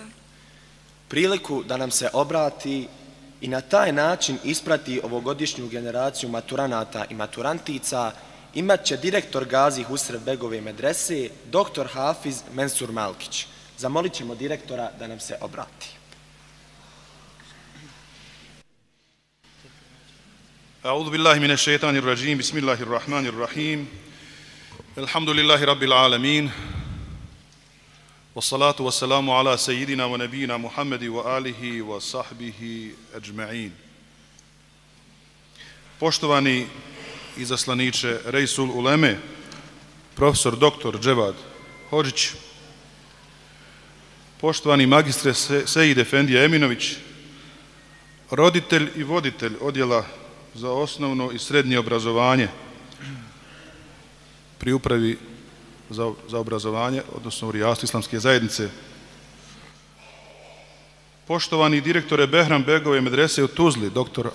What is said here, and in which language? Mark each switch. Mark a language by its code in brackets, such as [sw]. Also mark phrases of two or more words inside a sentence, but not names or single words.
[bs] Priliku da nam se obrati i na taj način isprati ovogodišnju generaciju maturanata i maturantica imat će direktor Gazi Husrev Begove medrese, dr. Hafiz Mensur Malkić. Zamolit ćemo direktora da nam se obrati. [ar] أعوذ بالله من الشيطان الرجيم بسم الله الرحمن الرحيم الحمد لله رب العالمين والصلاة والسلام على سيدنا ونبينا محمد وآله وصحبه أجمعين. [bs] Poštovani izaslaniče Reisul Uleme, profesor dr. Dževad Hodžić, poštovani magistre Sejid Efendija Eminović, roditelj i voditelj Odjela za osnovno i srednje obrazovanje pri Upravi za obrazovanje, odnosno u Rijadu Islamske zajednice, poštovani direktore Behram Begove medrese u Tuzli, dr.